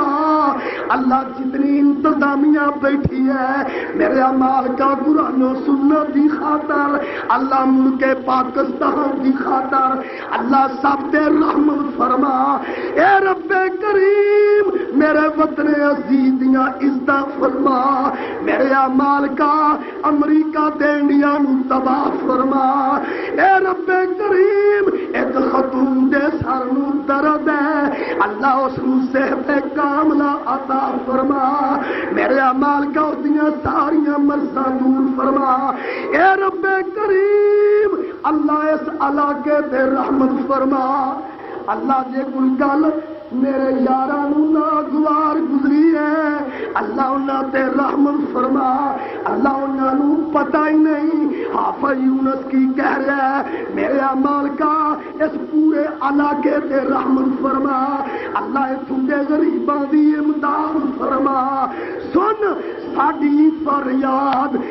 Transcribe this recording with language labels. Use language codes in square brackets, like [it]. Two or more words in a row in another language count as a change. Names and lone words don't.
[pa] اللہ جتنی انتظامیہ بیٹھی ہے میرے مالکا قرآن و سنت دی خاطر، اللہ ملک پاکستان دی خاطر، اللہ سب تے رحمت فرما۔ اے رب کریم میرے وطن عزیز دیاں عزتاں فرما، میرے مالکا امریکہ تے انڈیا نو تباہ فرما۔ اے رب کریم ایک خاتون دے سر نو درد ہے، اللہ اس نو صحت کاملہ عطا فرما، میرے مالکا اس دیاں ساریاں مرضاں دور فرما۔ اے رب کریم اللہ اس علاقے تے رحمت فرما۔ اللہ جے کوئی گل میرے یاراں نوں ناگوار گزری ہے اللہ انہاں تے رحمت فرما۔ اللہ انہاں نوں پتہ ہی نہیں حافظ یونس کی کہہ رہا ہے، میرے مالکا اس پورے علاقے تے رحمت فرما، اللہ اتھوں دے غریباں دی امداد فرما۔ سن ساڈی فریاد